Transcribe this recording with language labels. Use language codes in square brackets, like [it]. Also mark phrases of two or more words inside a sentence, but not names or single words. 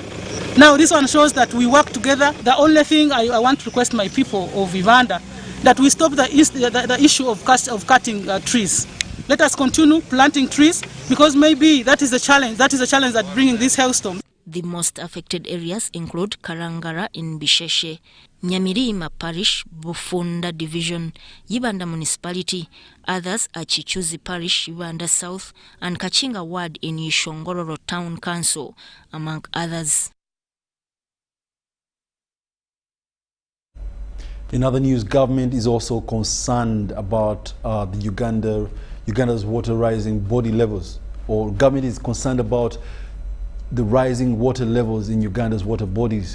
[en] Now this one shows that we work together. The only thing I want to request my people of Uganda, that we stop the issue of cutting trees. Let us continue planting trees, because maybe that is the challenge. That is the challenge that bringing this hailstorm. The most affected areas include Karangara in Bisheshe, Nyamirima Parish, Bufunda Division, Uganda Municipality. Others are Chichuzi Parish, Uganda South, and Kachinga Ward in Ishongororo Town Council, among others. In other news, government is also concerned about Uganda's water rising body levels, or government is concerned about the rising water levels in Uganda's water bodies.